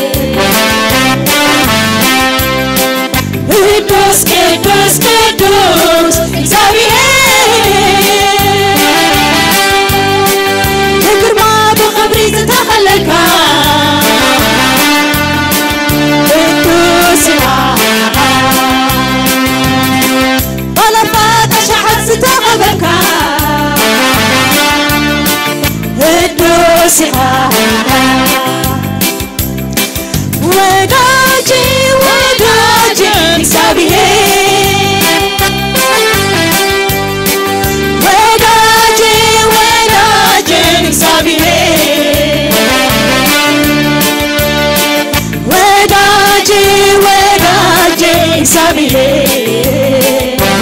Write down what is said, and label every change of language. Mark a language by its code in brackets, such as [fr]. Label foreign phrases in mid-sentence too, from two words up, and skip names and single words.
[ti] ቅዱስ ቅዱስ ቅዱስ እግዚአብሔር በግርማ በክብር ዝተኸለልካ ቅዱስ ኢኻ ባለፋት ሸሓት ዝተኸበብካ ቅዱስ ኢኻ [am] ወዳጄ ወዳጄ እግዚአብሔር ወዳጄ ወዳጄ እግዚአብሔር ወዳጄ ወዳጄ እግዚአብሔር